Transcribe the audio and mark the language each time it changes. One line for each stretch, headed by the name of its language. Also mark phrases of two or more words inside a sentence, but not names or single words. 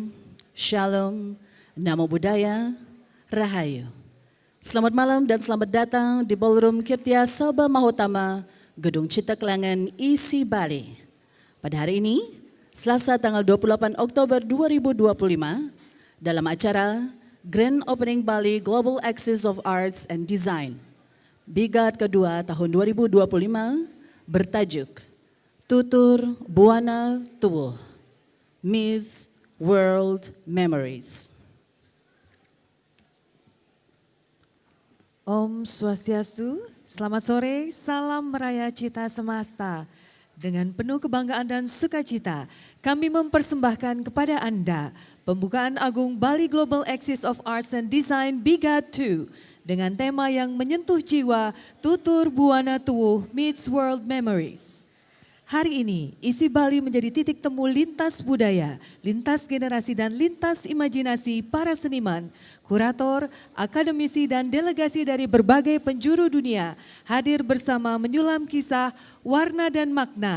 Indonesian: Shalom,
Pali: Namo Buddhaya,
Indonesian: Rahayu. Selamat malam dan selamat datang di Ballroom Kirtya Sabha Mahottama, Gedung Citta Kelangen, isi Bali. Pada hari ini, Selasa tanggal 28 Oktober 2025, dalam acara
English: Grand Opening
Indonesian: Bali Global Axis of Arts and Design B-Gaad kedua tahun 2025 bertajuk TUTUR BHUWANA TUWUH Myths, World Memories. Om Swastiastu, selamat sore, salam maraya Citta samasta. Dengan penuh kebanggaan dan sukacita, kami mempersembahkan kepada Anda pembukaan agung Bali Global Axis of Arts and Design B-Gaad 2 dengan tema yang menyentuh jiwa TUTUR BHUWANA TUWUH Meets World Memories. Hari ini, isi Bali menjadi titik temu lintas budaya, lintas generasi dan lintas imajinasi para seniman, kurator, akademisi dan delegasi dari berbagai penjuru dunia hadir bersama menyulam kisah, warna dan makna.